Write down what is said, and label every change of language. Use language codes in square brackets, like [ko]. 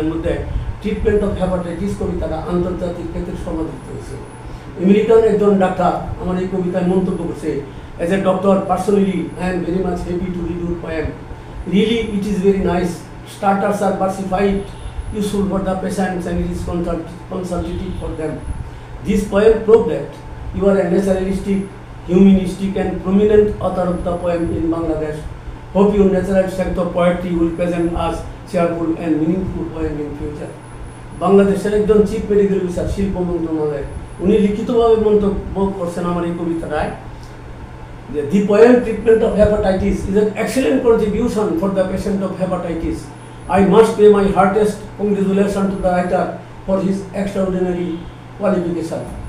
[bn] এর মধ্যে treatment of hepatitis কবিতাটা আন্তর্জাতিক ক্ষেত্রে সমাদৃত হয়েছে। আমেরিকান একজন ডাক্তার আমার এই কবিতায় মন্তব্য করছে, [en] As a doctor personally I am very much happy to read your poem, really it is very nice, starters are versified, useful for the patients and it is consultative for them. This poem proves that you are a naturalistic, humanistic and prominent author of the poem in Bangladesh. Hope your natural strength of poetry will present us cheerful and meaningful poem in future. [bn] বাংলাদেশের একজন chief medical officer, শিল্প মন্ত্রণালয়ের উনি লিখিতভাবে মন্তব্য করছেন আমার এই কবিতাটায় যে [en] The poem treatment of hepatitis is an excellent contribution for the patient of hepatitis. I must pay my heartiest congratulation to the writer for his extraordinary qualification.